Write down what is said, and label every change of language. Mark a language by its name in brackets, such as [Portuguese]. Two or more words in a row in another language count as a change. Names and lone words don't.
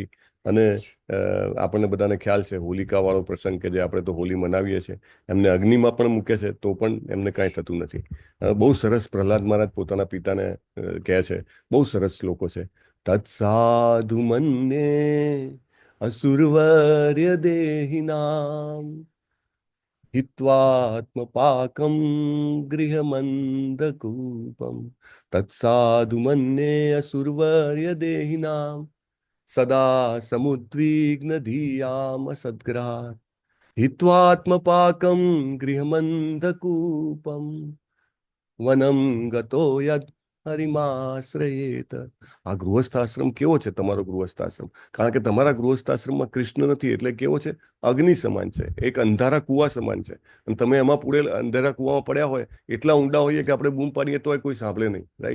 [Gujarati] અને આપણને બધાને ખ્યાલ છે હોલિકાવાળો પ્રસંગ કે જે આપણે તો હોલી મનાવીએ છીએ, એમને અગ્નિમાં પણ મૂકે છે તો પણ એમને કાંઈ થતું નથી. બહુ સરસ પ્રહલાદ મહારાજ પોતાના પિતાને કહે છે, બહુ સરસ શ્લોકો છે. [Sanskrit] તત્સાધુ મન્યે અસુરવર્ય દેહિનામ हित्वात्मपाकं गृहमन्दकूपं तत्साधु मन्ये असुरवर्य देहिनां सदा समुद्विग्न धियाम सद्ग्रहात् हित्वात्मपाकं गृहमन्दकूपं वनं गतो यद હરિમાશ્રયેત. [Gujarati] આ ગૃહસ્થાશ્રમ કેવો છે તમારો ગૃહસ્થાશ્રમ? કારણ કે તમારા ગૃહસ્થાશ્રમમાં કૃષ્ણ નથી એટલે કેવો છે? અગ્નિ સમાન છે, એક અંધારા કુવા સમાન છે. અને તમે એમાં પૂરેલ અંધારા કુવામાં પડ્યા હોય, એટલા ઊંડા હોઈએ કે આપણે બૂમ પાડીએ તોય કોઈ સાંભળે નહીં, રાઈટ?